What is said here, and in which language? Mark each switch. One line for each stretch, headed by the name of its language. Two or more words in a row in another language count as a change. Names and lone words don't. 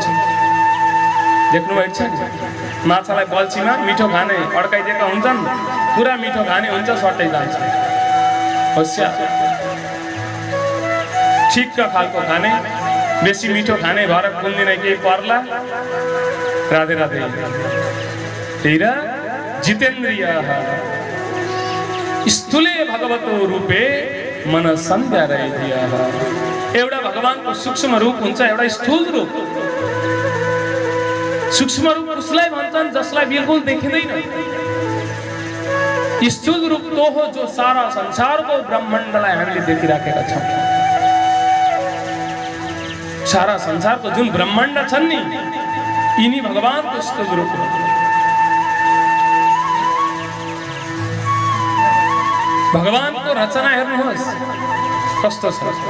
Nepali: देख्नुभएको छ नि, माछालाई बल्छीमा मिठो खाने अड्काइदिएका हुन्छन्, पुरा मिठो खाने हुन्छ, सट्टै जान्छ। होशियार, ठिक्क खालको खाने, बेसी मिठो खाने भएर कुन्दिन केही पर्ला।
Sanskrit: राधे राधे। तेर जितेन्द्रिय स्थूले भगवतो रूपे मन सन्ध्या रहिदिया।
Nepali: एउटा भगवानको सूक्ष्म रूप हुन्छ, एउटा स्थूल रूप। सूक्ष्म रूप उसलाई भन्छन् जसलाई बिल्कुल देखिँदैन। स्थूल रूप तो हो जो सारा संसारको ब्रह्माण्डलाई हामीले देखिराखेका छौँ। सारा संसारको जुन ब्रह्माण्ड छन् नि, यिनी भगवानको स्थूल रूप हो। भगवानको रचना हेर्नुहोस् कस्तो छ।